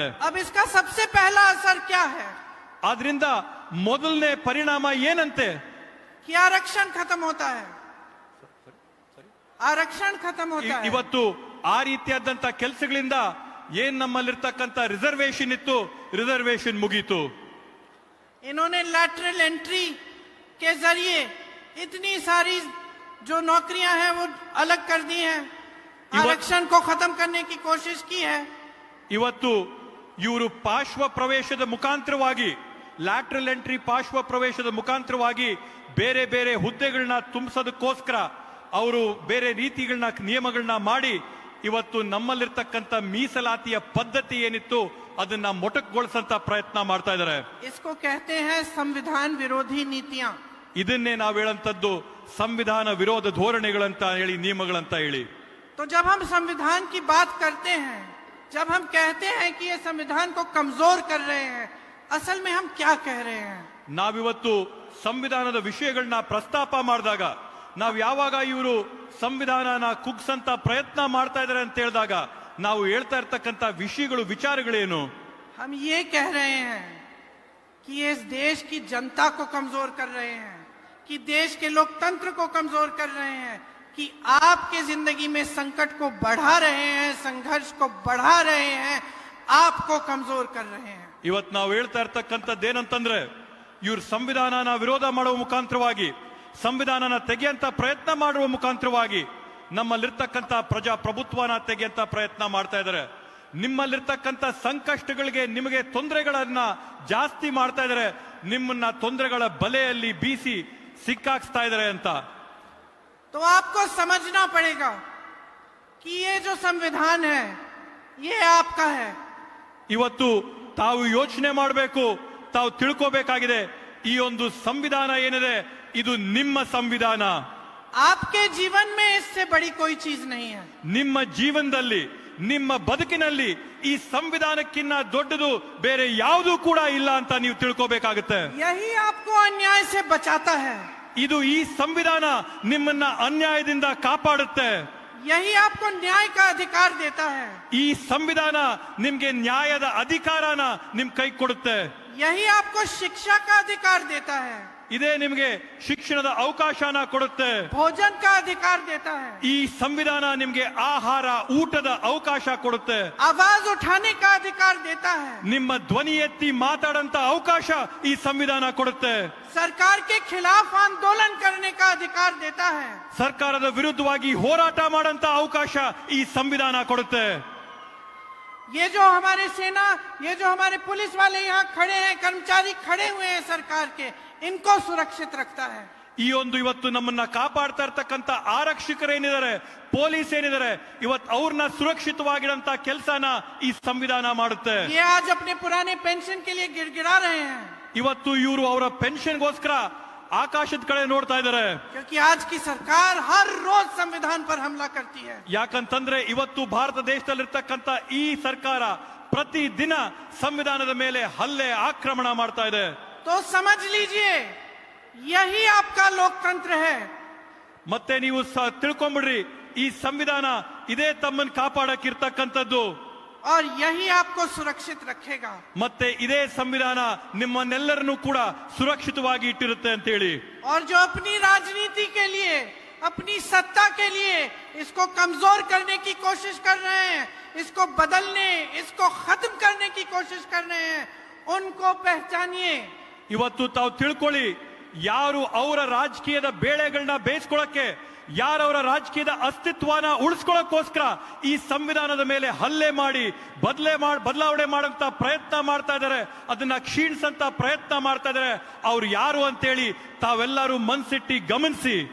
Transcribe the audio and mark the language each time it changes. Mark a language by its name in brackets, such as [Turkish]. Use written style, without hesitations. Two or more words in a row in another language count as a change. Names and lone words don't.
[Hindi] अब इसका सबसे पहला असर क्या है? [Kannada] ಆದ್ರಿಂದ ಮೊದಲನೇ ಪರಿಣಾಮ ಏನಂತೆ? [Hindi] कि आरक्षण खत्म होता है. आरक्षण खत्म होता है. [Kannada] ಇವತ್ತು ಆ ರೀತಿಯಾದಂತ ಕೆಲಸಗಳಿಂದ ಏನ್ ನಮ್ಮಲ್ಲಿರ್ತಕ್ಕಂಥ ರಿಸರ್ವೇಶನ್ ಇತ್ತು, ರಿಸರ್ವೇಶನ್ ಮುಗೀತು. [Hindi] इन्होंने [English] lateral entry [Hindi] के जरिए इतनी सारी जो नौकरियां हैं वो अलग कर दी हैं. आरक्षण को खत्म करने की कोशिश की है. [Kannada] ಇವತ್ತು ಇವರು ಪಾರ್ಶ್ವ ಪ್ರವೇಶದ ಮುಖಾಂತರವಾಗಿ, [English] lateral entry [Kannada] ಪಾರ್ಶ್ವ ಪ್ರವೇಶದ ಮುಖಾಂತರವಾಗಿ ಬೇರೆ ಬೇರೆ ಹುದ್ದೆಗಳನ್ನ ತುಂಬಿಸೋದಕ್ಕೋಸ್ಕರ ಅವರು ಬೇರೆ ರೀತಿಗಳನ್ನ, ನಿಯಮಗಳನ್ನ ಮಾಡಿ ಇವತ್ತು ನಮ್ಮಲ್ಲಿರ್ತಕ್ಕಂಥ ಮೀಸಲಾತಿಯ ಪದ್ಧತಿ ಏನಿತ್ತು ಅದನ್ನ ಮೊಟಕುಗೊಳಿಸಂತ ಪ್ರಯತ್ನ ಮಾಡ್ತಾ ಇದ್ದಾರೆ. [Hindi] इसको कहते हैं संविधान विरोधी नीतियां. [Kannada] ಇದನ್ನೇ ನಾವು ಹೇಳಂತದ್ದು ಸಂವಿಧಾನ ವಿರೋಧ ಧೋರಣೆಗಳಂತ ಹೇಳಿ, ನಿಯಮಗಳಂತ ಹೇಳಿ. [Hindi] तो जब हम संविधान की बात करते हैं, जब हम कहते हैं कि ये संविधान को कमजोर कर रहे हैं, असल में हम क्या कह रहे हैं? [Kannada] ನಾವಿವತ್ತು ಸಂವಿಧಾನದ ವಿಷಯಗಳನ್ನ ಪ್ರಸ್ತಾಪ ಮಾಡಿದಾಗ, ನಾವು ಯಾವಾಗ ಇವರು ಸಂವಿಧಾನನ ಕುಗ್ಸಂತ ಪ್ರಯತ್ನ ಮಾಡ್ತಾ ಇದ್ದಾರೆ ಅಂತ ಹೇಳಿದಾಗ ನಾವು ಹೇಳ್ತಾ ಇರ್ತಕ್ಕಂಥ ವಿಷಯಗಳು, ವಿಚಾರಗಳೇನು? [Hindi] हम ये कह रहे हैं कि ये इस देश की जनता को कमजोर कर रहे हैं, कि देश के लोकतंत्र को कमजोर कर रहे हैं, कि आपके जिंदगी में संकट को बढ़ा रहे हैं, संघर्ष को बढ़ा रहे हैं, आपको कमजोर कर रहे हैं. [Kannada] ಇವತ್ತು ನಾವು ಹೇಳ್ತಾ ಇರ್ತಕ್ಕಂಥದ್ದೇನಂತಂದ್ರೆ, ಇವ್ರು ಸಂವಿಧಾನನ ವಿರೋಧ ಮಾಡುವ ಮುಖಾಂತರವಾಗಿ, ಸಂವಿಧಾನನ ತೆಗೆಯಂತ ಪ್ರಯತ್ನ ಮಾಡುವ ಮುಖಾಂತರವಾಗಿ ನಮ್ಮಲ್ಲಿರ್ತಕ್ಕಂಥ ಪ್ರಜಾಪ್ರಭುತ್ವನ ತೆಗೆಯಂತ ಪ್ರಯತ್ನ ಮಾಡ್ತಾ ಇದ್ದಾರೆ. ನಿಮ್ಮಲ್ಲಿರ್ತಕ್ಕಂಥ ಸಂಕಷ್ಟಗಳಿಗೆ, ನಿಮಗೆ ತೊಂದರೆಗಳನ್ನ ಜಾಸ್ತಿ ಮಾಡ್ತಾ ಇದ್ದಾರೆ, ನಿಮ್ಮನ್ನ ತೊಂದರೆಗಳ ಬಲೆಯಲ್ಲಿ ಬೀಸಿ ಸಿಕ್ಕಾಕ್ಸ್ತಾ ಇದ್ದಾರೆ ಅಂತ. [Hindi] तो आपको समझना पड़ेगा कि ये जो संविधान है ये आपका है. [Kannada] ಇವತ್ತು ತಾವು ಯೋಚನೆ ಮಾಡಬೇಕು, ತಾವು ತಿಳ್ಕೋಬೇಕಾಗಿದೆ, ಈ ಒಂದು ಸಂವಿಧಾನ ಏನಿದೆ ಇದು ನಿಮ್ಮ ಸಂವಿಧಾನ. [Hindi] आपके जीवन में इससे बड़ी कोई चीज नहीं है. [Kannada] ನಿಮ್ಮ ಜೀವನದಲ್ಲಿ, ನಿಮ್ಮ ಬದುಕಿನಲ್ಲಿ ಈ ಸಂವಿಧಾನಕ್ಕಿಂತ ದೊಡ್ಡದು ಬೇರೆ ಯಾವುದೂ ಕೂಡ ಇಲ್ಲ ಅಂತ ನೀವು ತಿಳ್ಕೋಬೇಕಾಗುತ್ತೆ. [Hindi] यही आपको अन्याय से बचाता है. [Kannada] ಇದು ಈ ಸಂವಿಧಾನ ನಿಮ್ಮನ್ನ ಅನ್ಯಾಯದಿಂದ ಕಾಪಾಡುತ್ತೆ. [Hindi] यही आपको न्याय का अधिकार देता है. [Kannada] ಈ ಸಂವಿಧಾನ ನಿಮ್ಗೆ ನ್ಯಾಯದ ಅಧಿಕಾರನ ನಿಮ್ ಕೈ ಕೊಡುತ್ತೆ. [Hindi] यही आपको शिक्षा का अधिकार देता है. [Kannada] ಇದೇ ನಿಮ್ಗೆ ಶಿಕ್ಷಣದ ಅವಕಾಶನ ಕೊಡುತ್ತೆ. [Hindi] भोजन का अधिकार देता है. [Kannada] ಈ ಸಂವಿಧಾನ ನಿಮ್ಗೆ ಆಹಾರ, ಊಟದ ಅವಕಾಶ ಕೊಡುತ್ತೆ. [Hindi] आवाज उठाने का अधिकार देता है. [Kannada] ನಿಮ್ಮ ಧ್ವನಿ ಎತ್ತಿ ಮಾತಾಡಂತ ಅವಕಾಶ ಈ ಸಂವಿಧಾನ ಕೊಡುತ್ತೆ. [Hindi] सरकार के खिलाफ आंदोलन करने का अधिकार देता है. [Kannada] ಸರ್ಕಾರದ ವಿರುದ್ಧವಾಗಿ ಹೋರಾಟ ಮಾಡಂತ ಅವಕಾಶ ಈ ಸಂವಿಧಾನ ಕೊಡುತ್ತೆ. [Hindi] ये जो हमारे सेना, ये जो हमारे पुलिस वाले यहाँ खड़े हैं, कर्मचारी खड़े हुए हैं सरकार के, इनको सुरक्षित रखता है. [Kannada] ಈ ಒಂದು ಇವತ್ತು ನಮ್ಮನ್ನ ಕಾಪಾಡ್ತಾ ಇರ್ತಕ್ಕಂಥ ಆರಕ್ಷಕರೇನಿದ್ದಾರೆ, ಪೊಲೀಸ್ ಏನಿದ್ದಾರೆ, ಇವತ್ತು ಅವ್ರನ್ನ ಸುರಕ್ಷಿತವಾಗಿಡಂತ ಕೆಲಸನ ಈ ಸಂವಿಧಾನ ಮಾಡುತ್ತೆ. [Hindi] ये आज अपने पुराने पेंशन के लिए गिड़गिड़ा रहे हैं. [Kannada] ಇವತ್ತು ಇವರು ಅವರ ಪೆನ್ಷನ್ಗೋಸ್ಕರ ಆಕಾಶದ ಕಡೆ ನೋಡ್ತಾ ಇದ್ದಾರೆ. [Hindi] क्योंकि आज की सरकार हर रोज संविधान पर हमला करती है. [Kannada] ಯಾಕಂತಂದ್ರೆ ಇವತ್ತು ಭಾರತ ದೇಶದಲ್ಲಿರ್ತಕ್ಕಂಥ ಈ ಸರ್ಕಾರ ಪ್ರತಿ ದಿನ ಸಂವಿಧಾನದ ಮೇಲೆ ಹಲ್ಲೆ, ಆಕ್ರಮಣ ಮಾಡ್ತಾ ಇದೆ. [Hindi] तो समझ लीजिए यही आपका लोकतंत्र है. [Kannada] ಮತ್ತೆ ನೀವು ತಿಳ್ಕೊಂಬಿಡ್ರಿ, ಈ ಸಂವಿಧಾನ ಇದೇ ತಮ್ಮನ್ನು ಕಾಪಾಡಕ್ಕಿರ್ತಕ್ಕಂಥದ್ದು. [Hindi] और यही आपको सुरक्षित रखेगा. [Kannada] ಮತ್ತೆ ಇದೇ ಸಂವಿಧಾನ ನಿಮ್ಮನ್ನೆಲ್ಲರನ್ನೂ ಕೂಡ ಸುರಕ್ಷಿತವಾಗಿ ಇಟ್ಟಿರುತ್ತೆ ಅಂತ ಹೇಳಿ. [Hindi] और जो अपनी राजनीति के लिए, अपनी सत्ता के लिए इसको कमजोर करने की कोशिश कर रहे हैं, इसको बदलने, इसको खत्म करने की कोशिश कर रहे हैं, उनको पहचानिए. [Kannada] ಇವತ್ತು ತಾವು ತಿಳ್ಕೊಳ್ಳಿ, ಯಾರು ಅವರ ರಾಜಕೀಯದ ಬೇಳೆಗಳನ್ನ ಬೇಯಿಸ್ಕೊಳ್ಳಕ್ಕೆ, ಯಾರವರ ರಾಜಕೀಯದ ಅಸ್ತಿತ್ವನ ಉಳಿಸ್ಕೊಳ್ಳೋಕ್ಕೋಸ್ಕರ ಈ ಸಂವಿಧಾನದ ಮೇಲೆ ಹಲ್ಲೆ ಮಾಡಿ ಬದಲಾವಣೆ ಮಾಡಂತ ಪ್ರಯತ್ನ ಮಾಡ್ತಾ ಇದ್ದಾರೆ, ಅದನ್ನ ಕ್ಷೀಣಿಸಂತ ಪ್ರಯತ್ನ ಮಾಡ್ತಾ ಇದ್ದಾರೆ, ಅವ್ರು ಯಾರು ಅಂತೇಳಿ ತಾವೆಲ್ಲರೂ ಮನ್ಸಿಟ್ಟಿ ಗಮನಿಸಿ.